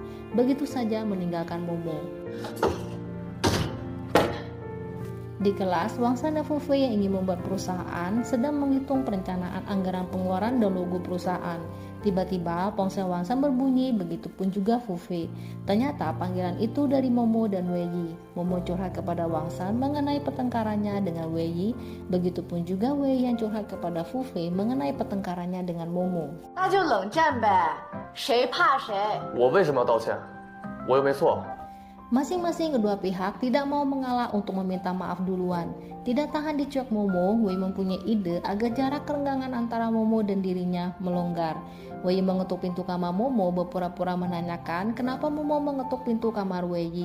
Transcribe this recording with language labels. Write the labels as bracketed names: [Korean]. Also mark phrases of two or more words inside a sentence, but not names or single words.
[Indonesian] Begitu saja meninggalkan Momo. Di kelas, Wangsan dan Fufei yang ingin membuat perusahaan sedang menghitung perencanaan anggaran pengeluaran dan logo perusahaan. Tiba-tiba ponsel Wangsan berbunyi, begitupun juga Fufei. Ternyata panggilan itu dari Momo dan Wei. Momo curhat kepada Wangsan mengenai pertengkarannya dengan Wei, begitupun juga Wei yang curhat kepada Fufei mengenai pertengkarannya dengan Momo. [Chinese] 那就冷战呗，谁怕谁？我为什么要道歉？我又没错。 [Indonesian] Masing-masing kedua pihak tidak mau mengalah untuk meminta maaf duluan. Tidak tahan dicuek Momo, Wei mempunyai ide agar jarak kerenggangan antara Momo dan dirinya melonggar. Wei mengetuk pintu kamar Momo berpura-pura menanyakan kenapa Momo mengetuk pintu kamar Wei.